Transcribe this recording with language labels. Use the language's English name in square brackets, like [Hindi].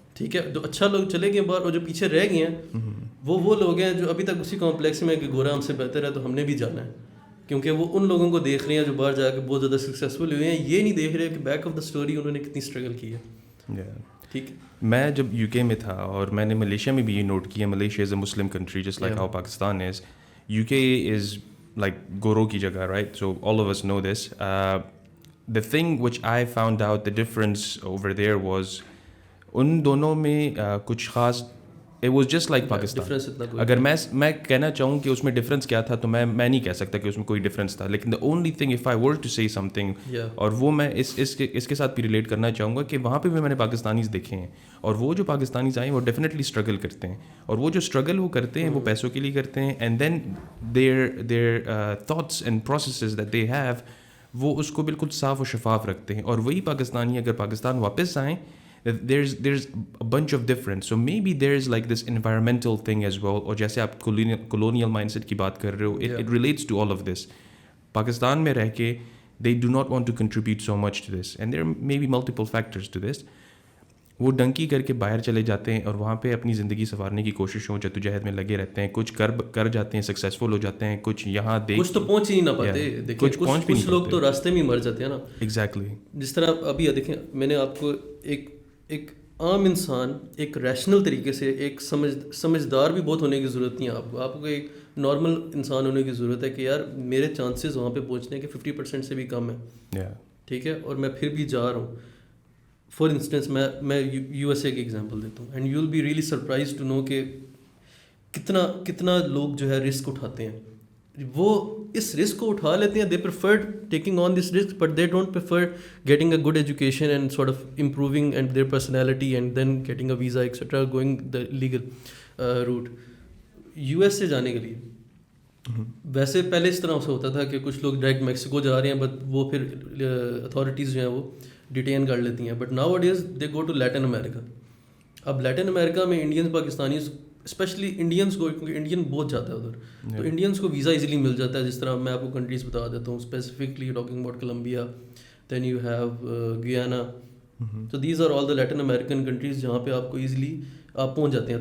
[Urdu] ٹھیک ہے, جو اچھا لوگ چلے گئے باہر, اور جو پیچھے رہ گئے ہیں وہ لوگ ہیں جو ابھی تک اسی کمپلیکس میں کہ گورا ہم سے بہتر ہے تو ہم نے بھی جانا ہے, کیونکہ وہ ان لوگوں کو دیکھ رہے ہیں جو باہر جا کے بہت زیادہ سکسیزفل ہوئے ہیں, یہ نہیں دیکھ رہے کہ [English] back of the story [Urdu] انہوں نے کتنی اسٹرگل کی ہے. ٹھیک ہے, میں جب یو کے میں تھا اور میں نے ملیشیا میں بھی یہ نوٹ کیا, [English] Malaysia is a Muslim country just like how Pakistan is, you کے is like [Urdu] گورو کی جگہ, [English] Right, so all of us know this. The thing which I found out the difference over there was [Urdu] ان دونوں میں کچھ خاص, [English] it was just like Pakistan. [Urdu] اگر میں کہنا چاہوں کہ اس میں ڈفرینس کیا تھا تو میں نہیں کہہ سکتا کہ اس میں کوئی ڈفرینس تھا, لیکن [English] the only thing if I were to say something, [Urdu] اور وہ میں اس کے ساتھ بھی ریلیٹ کرنا چاہوں گا کہ وہاں پہ بھی میں نے پاکستانیز دیکھے ہیں, اور وہ جو پاکستانیز آئے ہیں وہ ڈیفینیٹلی اسٹرگل کرتے ہیں, اور وہ جو اسٹرگل وہ کرتے ہیں وہ پیسوں کے لیے کرتے ہیں, [English] and then their thoughts and processes that they have [Urdu] وہ اس کو بالکل صاف و شفاف رکھتے ہیں. اور وہی پاکستانی اگر پاکستان واپس آئیں, [English] there's a bunch of difference. So maybe there's like this environmental thing as well, [Urdu] اور جیسے آپ colonial mindset کی بات کر رہے ہو, [English] it relates to all of this. [Urdu] Pakistan میں رہ کے [English] they do not want to contribute so much to this, and there may be multiple factors to this. [Urdu] وہ ڈنکی کر کے باہر چلے جاتے ہیں اور وہاں پہ اپنی زندگی سنوارنے کی کوششوں جدوجہد میں لگے رہتے ہیں, کچھ کر جاتے ہیں, سکسیزفل ہو جاتے ہیں, کچھ یہاں کچھ تو پہنچ ہی نہیں پاتے, کچھ لوگ تو راستے میں مر جاتے ہیں نا. ایگزیکٹلی, جس طرح ابھی دیکھیں, میں نے آپ کو ایک عام انسان ایک ریشنل طریقے سے, ایک سمجھدار بھی بہت ہونے کی ضرورت نہیں ہے آپ کو ایک نارمل انسان ہونے کی ضرورت ہے کہ یار میرے چانسز وہاں پہ پہنچنے کے 50% سے بھی کم ہے. ٹھیک ہے, اور میں پھر بھی جا رہا ہوں. فار انسٹنس میں یو ایس اے کی ایگزامپل دیتا ہوں, [English] and you will be really surprise to know [Urdu] کہ کتنا لوگ جو ہے رسک اٹھاتے ہیں. وہ اس رسک کو اٹھا لیتے ہیں, [English] They prefer taking on this risk, but they don't prefer getting a good education and sort of improving and their personality and then getting a visa etcetera, going the legal route. [Urdu] U S سے جانے کے لیے ویسے پہلے اس طرح سے ہوتا تھا کہ کچھ لوگ ڈائریکٹ میکسیکو جا رہے ہیں, بٹ وہ پھر اتھارٹیز جو ہیں وہ ڈیٹین کر لیتی ہیں. [English] But now it is they go to Latin America. [Urdu] اب لیٹن امیریکا میں انڈینس پاکستانیز, اسپیشلی انڈینس کو, کیونکہ انڈین بہت جاتا ہے ادھر, تو انڈینس کو ویزا ایزیلی مل جاتا ہے. جس طرح میں آپ کو کنٹریز بتا دیتا ہوں, [English] Specifically talking about Colombia, then you have Guyana. [Urdu] تو [English] these are all the Latin American countries [Urdu] جہاں پہ آپ کو ایزیلی آپ پہنچ جاتے ہیں.